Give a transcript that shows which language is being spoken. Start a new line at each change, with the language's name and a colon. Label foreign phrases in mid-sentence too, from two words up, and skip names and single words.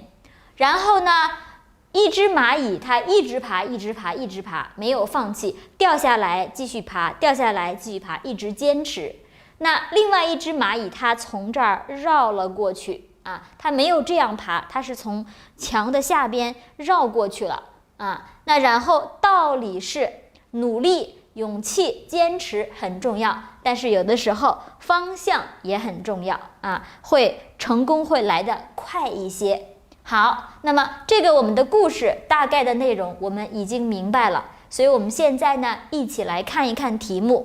Chinese: 然後呢，一隻螞蟻它一直爬，沒有放棄，掉下來繼續爬，掉下來繼續爬，一直堅持。那另外一隻螞蟻它從這兒繞了過去它沒有這樣爬，它是從牆的下邊繞過去了那然後道理是努力、勇氣、堅持很重要，但是有的时候方向也很重要成功會來得快一些。好，那麼這個我們的故事大概的內容我們已經明白了，所以我們現在呢一起來看一看題目。